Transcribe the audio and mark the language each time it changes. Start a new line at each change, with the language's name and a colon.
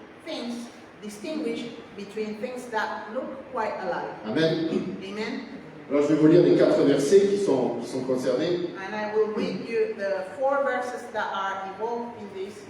English: things, distinguish between things that look quite alike. Amen.
French: Amen. Alors je vais vous lire les 4 versets qui sont concernés.
English: And I will read you the 4 verses that are involved in this.